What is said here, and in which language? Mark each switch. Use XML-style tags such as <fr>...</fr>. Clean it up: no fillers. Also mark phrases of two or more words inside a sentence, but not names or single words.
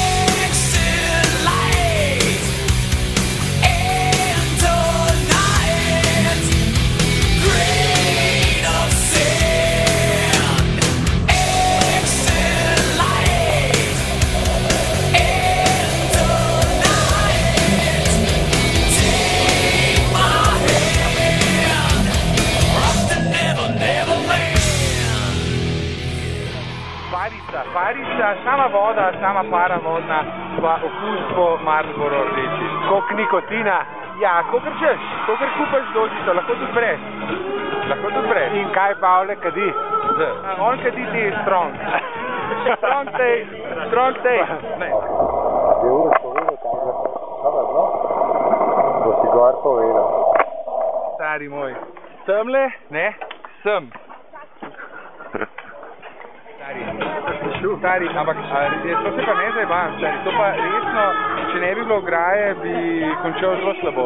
<en>Exit light, and tonight, grain of sand. Exit light, and tonight, take my hand.</en> <sl>Farica, sama voda, sama para vodna, pa okus po Marlboro rdeči. Koliko nikotina? Ja, kakor češ, kakor kupaš dožico, lahko tudi brez. Lahko tudi brez. In kaj Pavle kadi? On kadi ti strong.</sl> <en>Strong taste.</en> <sl>Ne. Je ura povedal, kaj je bilo? Bo si gor povedal. Stari moj. Semle? Ne, sem. Stari, ampak to se pa ne zajebam, stari, to pa resno, če ne bi bilo ograje, bi končal zelo slabo.</sl>